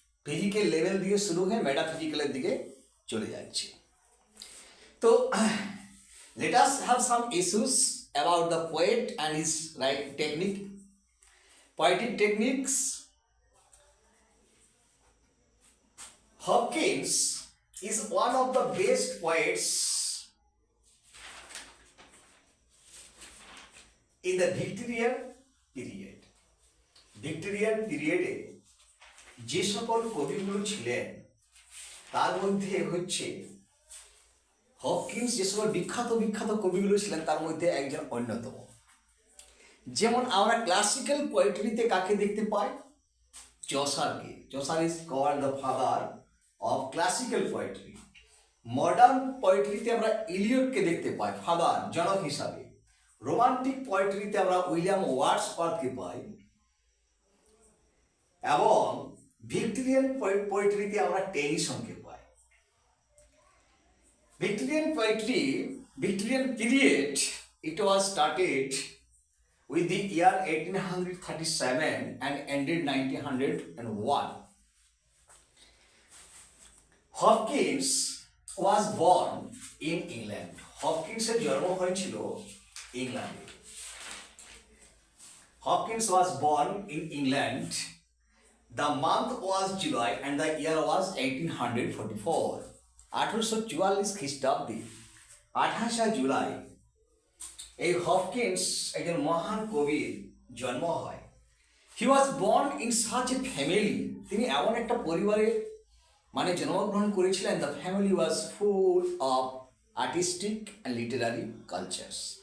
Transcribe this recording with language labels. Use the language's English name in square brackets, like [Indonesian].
[Bangla] Physical level দিয়ে শুরু হয়ে মেটাফিজিক্যালের দিকে চলে যাচ্ছে। তো [English] let us have some issues about the poet and his writing technique, poetic techniques. Hopkins is one of the best poets in the Victorian period. [Bangla] Victorian পিরিয়ডে যে সকল কবিগুলো ছিলেন তার মধ্যে হচ্ছে হপকিন্স, যে সকল বিখ্যাত কবিগুলো ছিলেন তার মধ্যে একজন অন্যতম। যেমন আমরা ক্লাসিক্যাল পোয়েট্রিতে কাকে দেখতে পাই? চসারকে। [English] Chaucer is called the father of classical poetry. [Bangla] Modern পোয়েট্রিতে আমরা ইলিয়টকে দেখতে পাই ফাদার, জনক হিসাবে। রোমান্টিক পোয়েট্রিতে আমরা উইলিয়াম ওয়ার্ডসওয়ার্থকে পাই, এবং ভিক্টোরিয়ান পোয়েট্রিতে আমরা টেনিসনকে পাই। [English] Victorian poetry, Victorian period, it was started with the year 1837 and ended 1901. Hopkins was born in England. [Bangla] Hopkins এর জন্ম হয়েছিল ইংল্যান্ডে। [English] Hopkins was born in England. The month was July and the year was 1844. [Bangla] 1844 খ্রিস্টাব্দে 28শে জুলাই এই Hopkins একজন মহান কবির জন্ম হয়। [English] he was born in such a family, [Bangla] তিনি এমন একটা পরিবারে জন্মগ্রহণ করেছিলেন। [English] The family was full of artistic and literary cultures.